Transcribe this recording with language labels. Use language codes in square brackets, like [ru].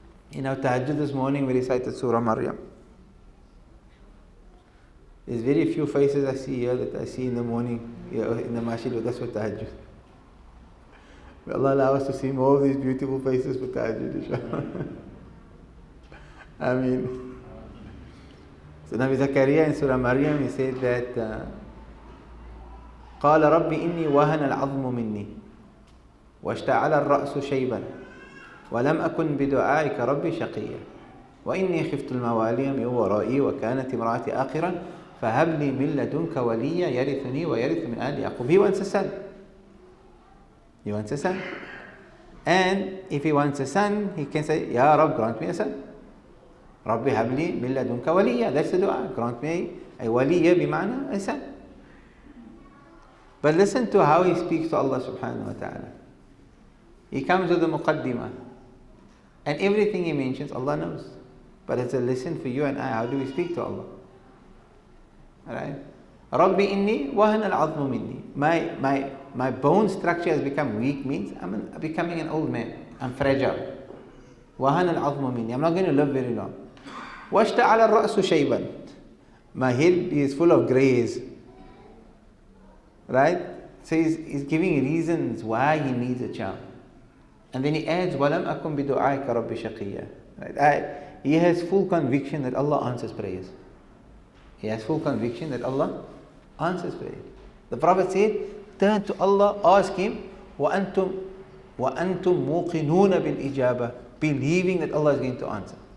[en] In our tahajjud this morning we recited Surah Maryam. There's very few faces I see here that I see in the morning here in the masjid with us for tahajjud. May Allah allow us to see more of these beautiful faces for tahajjud, inshallah. I mean, so Nabi Zakaria in Surah Maryam, he said that [ar] قال رب إني وهن العظم مني واشتعل الرأس شيبا ولم أكن بدعائك ربي شقيا وإني خفت الموالي من ورائي وكانت امرأتي آخرا فهب لي من لدنك وليا يرثني ويرث من آل يعقوب. [en] He wants a son. He wants a son. And if he wants a son, he can say, Ya Rabb, grant me a son. [ar] Rabbi habli min ladunka waliya. [en] That's the dua. Grant me a waliya bima'na, a son. But listen to how he speaks to Allah subhanahu wa ta'ala. He comes with the muqaddimah. And everything he mentions, Allah knows. But it's a lesson for you and I. How do we speak to Allah? Alright? [ar] Rabbi inni wahana al-'azmu minni. [en] My bone structure has become weak, means I'm becoming an old man. I'm fragile. [ar] Wahana al-'azmu minni. [en] I'm not going to live very long. [ar] Washta'ala ar-ra'su shayban. [en] My head is full of grays. Right? So he's giving reasons why he needs a child. And then he adds, [ar] وَلَمْ أَكُمْ بِدُعَائِكَ رَبِّ شَقِيًّا. [en] Right? He has full conviction that Allah answers prayers. He has full conviction that Allah answers prayers. The Prophet said, turn to Allah, ask Him, [ar] وَأَنْتُمْ مُوقِنُونَ بِالْإِجَابَةِ, [en] believing that Allah is going to answer.